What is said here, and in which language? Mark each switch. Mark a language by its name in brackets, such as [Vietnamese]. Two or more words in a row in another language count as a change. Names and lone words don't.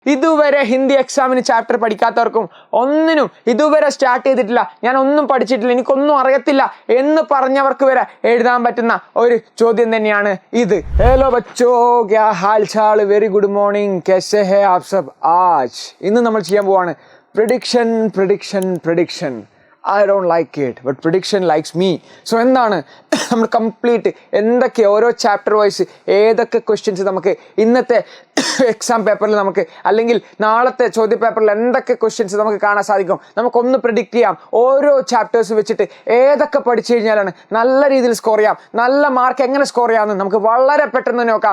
[Malayalam] ഇതുവരെ ഹിന്ദി എക്സാമിന് ചാപ്റ്റർ പഠിക്കാത്തവർക്കും ഒന്നിനും ഇതുവരെ സ്റ്റാർട്ട് ചെയ്തിട്ടില്ല, ഞാൻ ഒന്നും പഠിച്ചിട്ടില്ല, എനിക്കൊന്നും അറിയത്തില്ല എന്ന് പറഞ്ഞവർക്ക് വരെ എഴുതാൻ പറ്റുന്ന ഒരു ചോദ്യം തന്നെയാണ് ഇത്. [Hindi] हलो बच्चो, क्या हाल चाल, [English] very good morning, [Hindi] कैसे हैं आप सब आज. [Malayalam] ഇന്ന് നമ്മൾ ചെയ്യാൻ പോവാണ് പ്രഡിക്ഷൻ. [English] I don't like it, but prediction likes me. [Malayalam] സോ എന്താണ് നമ്മൾ കംപ്ലീറ്റ് എന്തൊക്കെ ഓരോ [English] chapter wise [Malayalam] ഏതൊക്കെ ക്വസ്റ്റ്യൻസ് നമുക്ക് ഇന്നത്തെ [English] exam paper [Malayalam] നമുക്ക് അല്ലെങ്കിൽ നാളത്തെ ചോദ്യ പേപ്പറിൽ എന്തൊക്കെ ക്വസ്റ്റ്യൻസ് നമുക്ക് കാണാൻ സാധിക്കും, നമുക്കൊന്ന് പ്രിഡിക്റ്റ് ചെയ്യാം. ഓരോ ചാപ്റ്റേഴ്സ് വെച്ചിട്ട് ഏതൊക്കെ പഠിച്ചു കഴിഞ്ഞാലാണ് നല്ല രീതിയിൽ സ്കോർ ചെയ്യാം, നല്ല മാർക്ക് എങ്ങനെ സ്കോർ ചെയ്യാമെന്ന് നമുക്ക് വളരെ പെട്ടെന്ന് നോക്കാം.